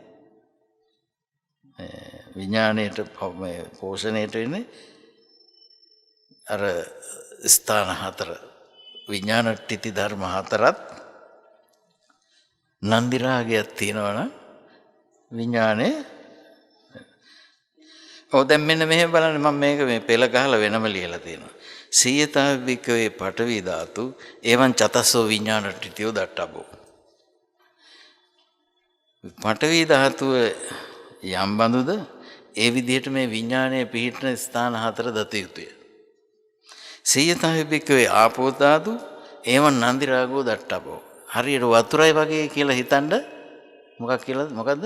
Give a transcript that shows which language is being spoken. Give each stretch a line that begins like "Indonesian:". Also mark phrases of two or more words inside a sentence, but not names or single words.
Sinhala: විඥාණයට පෝෂණයට වෙන්නේ අර ස්ථාන හතර. විඥානට්ඨිති ධර්ම හතරත් නන්දි රාගයක් තියෙනවනම් විඥානේ. දැන් මෙන්න මෙහෙම බලන්න. මම මේක මේ පෙළ ගහලා වෙනම ලියලා තියෙනවා.
Pali: සීයතා වික්කවේ පඨවි ධාතු එවං චතස්සෝ විඥානට්ඨිතියෝ දට්ඨබ්බෝ.
Sinhala: පඨවි ධාතුව යම් බඳුද ඒ විදිහට මේ විඥානයේ පිහිටන ස්ථාන හතර දත යුතුය.
Pali: සීයතා වික්කවේ ආපෝ ධාතු එවං නන්දි රාගෝ දට්ඨබ්බෝ.
Sinhala: හරියට වතුරයි වගේ කියලා හිතන්න. මොකක්ද?